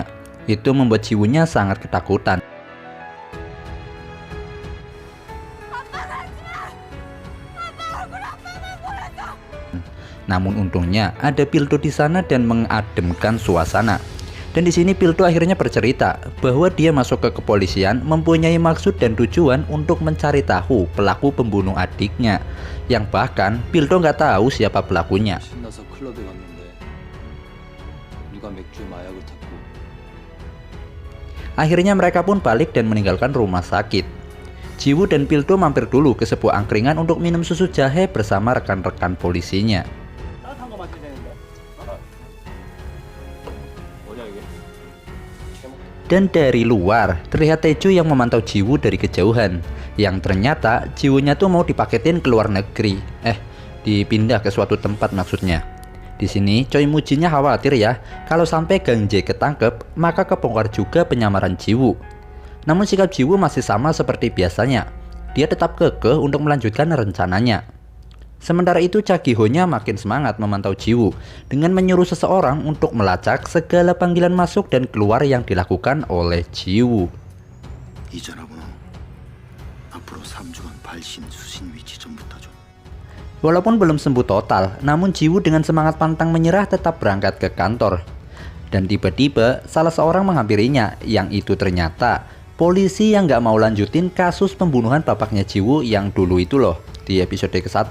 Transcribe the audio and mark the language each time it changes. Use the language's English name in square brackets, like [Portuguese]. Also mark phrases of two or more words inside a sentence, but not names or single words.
[Indonesian] Itu membuat Jiwoo-nya sangat ketakutan. Namun untungnya ada Pildo di sana dan mengademkan suasana. Dan di sini Pildo akhirnya bercerita bahwa dia masuk ke kepolisian mempunyai maksud dan tujuan untuk mencari tahu pelaku pembunuh adiknya, yang bahkan Pildo nggak tahu siapa pelakunya. [Korean] 네가 맥주에 마약을 탔고 [Indonesian] Akhirnya mereka pun balik dan meninggalkan rumah sakit. Jiwoo dan Pildo mampir dulu ke sebuah angkringan untuk minum susu jahe bersama rekan-rekan polisinya. [Korean] 따뜻한 거 마셔야 되는데. 뭐냐 이게? [Indonesian] Dan dari luar terlihat Taeju yang memantau Jiwoo dari kejauhan. Yang ternyata Jiwoo-nya tuh mau dipaketin ke luar negeri. Dipindah ke suatu tempat maksudnya. Di sini Choi Moo-jin-nya khawatir ya, kalau sampai Gang Jae ketangkep, maka kebongkar juga penyamaran Jiwoo. Namun sikap Jiwoo masih sama seperti biasanya. Dia tetap kekeh untuk melanjutkan rencananya. Sementara itu Cha Gi-ho-nya makin semangat memantau Jiwoo dengan menyuruh seseorang untuk melacak segala panggilan masuk dan keluar yang dilakukan oleh Jiwoo. [Korean] 이전하고 앞으로 3주간 발신 수신 위치 전부터 좀. [Indonesian] Walaupun belum sembuh total, namun Jiwoo dengan semangat pantang menyerah tetap berangkat ke kantor. Dan tiba-tiba salah seorang menghampirinya, yang itu ternyata polisi yang gak mau lanjutin kasus pembunuhan bapaknya Jiwoo yang dulu itu loh, di episode ke-1.